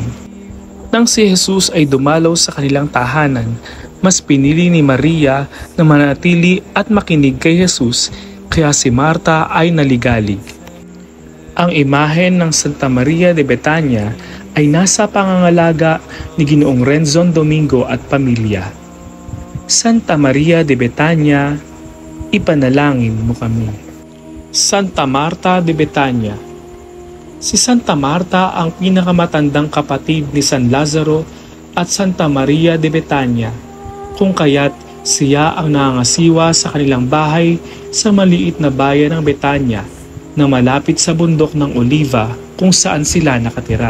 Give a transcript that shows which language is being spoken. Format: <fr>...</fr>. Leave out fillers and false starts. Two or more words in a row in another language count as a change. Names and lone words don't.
<tl>Nang si Jesus ay dumalaw sa kanilang tahanan, mas pinili ni Maria na manatili at makinig kay Jesus, kaya si Marta ay naligalig. Ang imahen ng Santa Maria de Betania ay nasa pangangalaga ni Ginoong Renzon Domingo at pamilya. Santa Maria de Betania, ipanalangin mo kami. Santa Marta de Betania. Si Santa Marta ang pinakamatandang kapatid ni San Lazaro at Santa Maria de Betania, kung kaya't siya ang nangangasiwa sa kanilang bahay sa maliit na bayan ng Betania na malapit sa bundok ng Oliva kung saan sila nakatira.</tl>